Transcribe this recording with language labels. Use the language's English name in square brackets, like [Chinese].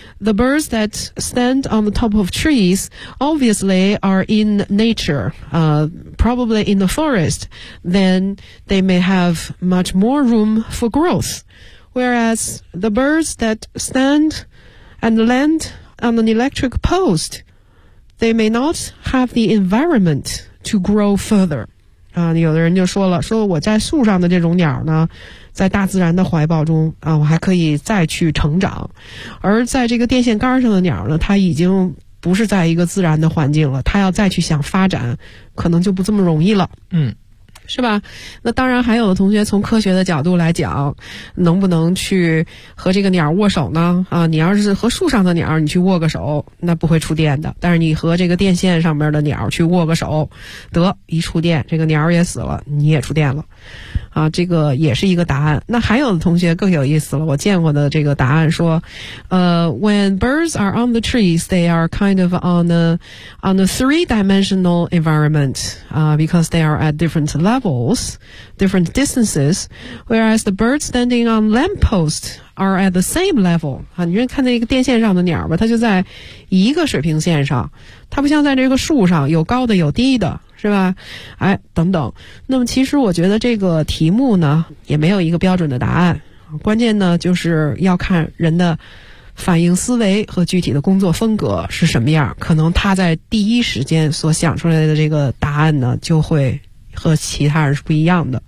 [English] The birds that stand on the top of trees obviously are in nature, probably in the forest, then they may have much more room for growth. Whereas the birds that standand land on an electric post, they may not have the environment to grow further. [Chinese] 啊，有的人就说了，说我在树上的这种鸟呢，在大自然的怀抱中啊，我还可以再去成长。而在这个电线杆上的鸟呢，它已经不是在一个自然的环境了，它要再去想发展，可能就不这么容易了。嗯。是吧？那当然还有的同学从科学的角度来讲，能不能去和这个鸟握手呢？啊，你要是和树上的鸟你去握个手，那不会触电的，但是你和这个电线上面的鸟去握个手，得一触电这个鸟也死了，你也触电了啊，这个也是一个答案。那还有的同学更有意思了，我见过的这个答案说 [English] When birds are on the trees they are kind of on a three-dimensional environment because they are at different levels, different distances, whereas the birds standing on lamppost are at the same level. [Chinese] 啊，你看那个电线上的鸟吧，它就在一个水平线上，它不像在这个树上有高的有低的，是吧？哎，等等。那么其实我觉得这个题目呢，也没有一个标准的答案。关键呢，就是要看人的反应思维和具体的工作风格是什么样，可能他在第一时间所想出来的这个答案呢，就会和其他人是不一样的。